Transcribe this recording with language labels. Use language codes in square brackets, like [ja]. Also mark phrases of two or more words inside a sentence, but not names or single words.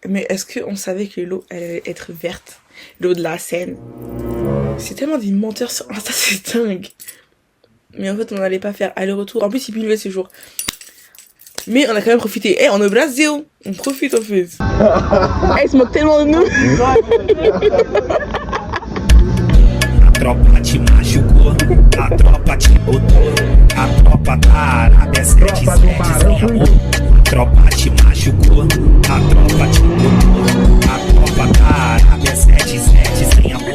[fr] Mais est-ce qu'on savait que l'eau, elle allait être verte? L'eau de la Seine. C'est tellement des menteurs sur Insta, c'est dingue. Mais en fait, on n'allait pas faire aller-retour. En plus, il pleuvait ce jour. Mais on a quand même profité. Eh, on est au Brésil. On profite en fait. Eh, ils se moquent tellement de nous. [pt] A tropa te machucou, a tropa te botou, a tropa da Arábia 77 sem amor. A tropa te machucou, a tropa te botou, a tropa da Arábia 77 sem amor.